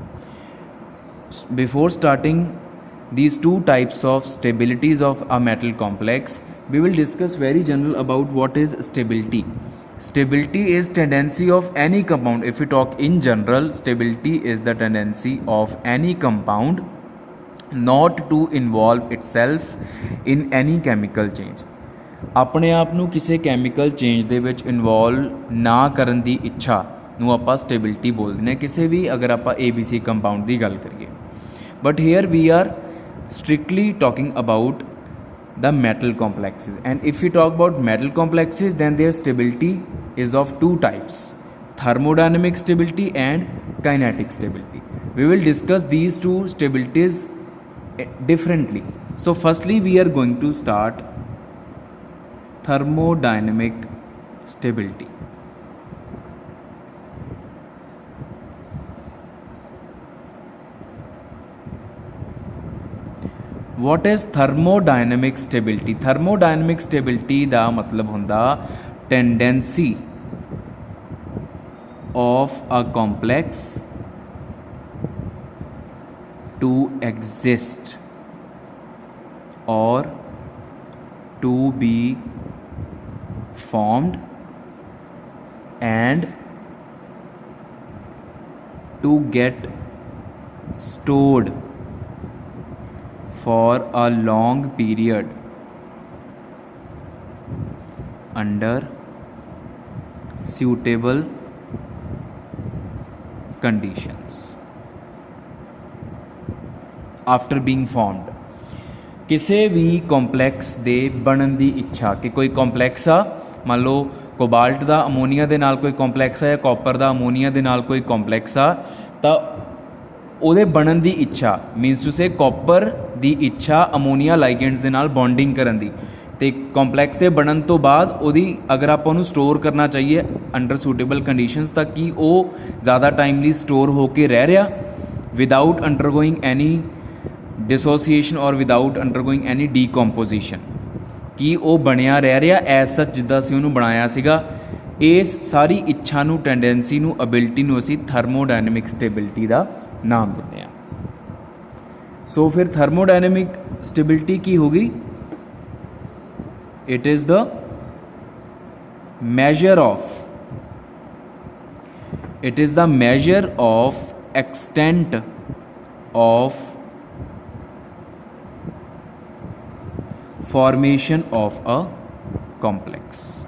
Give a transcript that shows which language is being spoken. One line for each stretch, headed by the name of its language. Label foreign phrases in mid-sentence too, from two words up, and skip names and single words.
English: Before starting these two types of stabilities of a metal complex, we will discuss very general about what is stability. Stability is tendency of any compound. If we talk in general, stability is the tendency of any compound not to involve itself in any chemical change.
Punjabi: ਆਪਣੇ ਆਪ ਨੂੰ ਕਿਸੇ
English: chemical change
Punjabi: ਦੇ ਵਿੱਚ ਇਨਵੋਲਵ ਨਾ ਕਰਨ ਦੀ ਇੱਛਾ ਨੂੰ ਆਪਾਂ ਸਟੇਬਿਲਿਟੀ ਬੋਲਦੇ ਨੇ ਕਿਸੇ ਵੀ ਅਗਰ ਆਪਾਂ ABC ਕੰਪਾਊਂਡ ਦੀ ਗੱਲ ਕਰੀਏ.
English: But here we are strictly talking about the metal complexes, and if we talk about metal complexes, then their stability is of two types: thermodynamic stability and kinetic stability. We will discuss these two stabilities differently. So firstly we are going to start thermodynamic stability. What is thermodynamic stability? Thermodynamic stability
Punjabi: ਦਾ ਮਤਲਬ ਹੁੰਦਾ tendency
English: of a complex to exist or to be formed and to get stored for a long period under suitable conditions. After being formed,
Punjabi: ਕਿਸੇ ਵੀ ਕੰਪਲੈਕਸ ਦੇ ਬਣਨ ਦੀ ਇੱਛਾ ਕਿ ਕੋਈ ਕੰਪਲੈਕਸ ਆ, ਮੰਨ ਲਓ ਕੋਬਾਲਟ ਦਾ ਅਮੋਨੀਆ ਦੇ ਨਾਲ ਕੋਈ ਕੰਪਲੈਕਸ ਆ ਜਾਂ ਕਾਪਰ ਦਾ ਅਮੋਨੀਆ ਦੇ ਨਾਲ ਕੋਈ ਕੰਪਲੈਕਸ ਆ, ਤਾਂ ਉਹਦੇ ਬਣਨ ਦੀ ਇੱਛਾ
English: means to say
Punjabi: ਕਾਪਰ ਦੀ ਇੱਛਾ
English: ammonia ligands
Punjabi: ਦੇ ਨਾਲ ਬੌਂਡਿੰਗ ਕਰਨ ਦੀ, ਅਤੇ ਕੰਪਲੈਕਸ ਦੇ ਬਣਨ ਤੋਂ ਬਾਅਦ ਉਹਦੀ ਅਗਰ ਆਪਾਂ ਉਹਨੂੰ ਸਟੋਰ ਕਰਨਾ ਚਾਹੀਏ
English: under suitable conditions,
Punjabi: ਤਾਂ ਕਿ ਉਹ ਜ਼ਿਆਦਾ ਟਾਈਮ ਲਈ ਸਟੋਰ ਹੋ ਕੇ ਰਹਿ ਰਿਹਾ
English: without undergoing any dissociation
Punjabi: ਔਰ
English: without undergoing any decomposition,
Punjabi: ਕਿ ਵੋ ਬਣਿਆ ਰਹਿ ਰਿਹਾ
English: as such
Punjabi: ਜਿੱਦਾਂ ਅਸੀਂ ਉਹਨੂੰ ਬਣਾਇਆ ਸੀਗਾ. ਇਸ ਸਾਰੀ ਇੱਛਾ ਨੂੰ, ਟੈਂਡੈਂਸੀ ਨੂੰ, ਅਬਿਲਿਟੀ ਨੂੰ ਅਸੀਂ
English: thermodynamic stability
Punjabi: ਕਾ ਨਾਮ ਦਿੰਦੇ ਆ. ਸੋ ਫਿਰ
English: thermodynamic stability
Punjabi: ਕੀ ਹੋਗੀ?
English: It is the measure of extent of formation of a complex.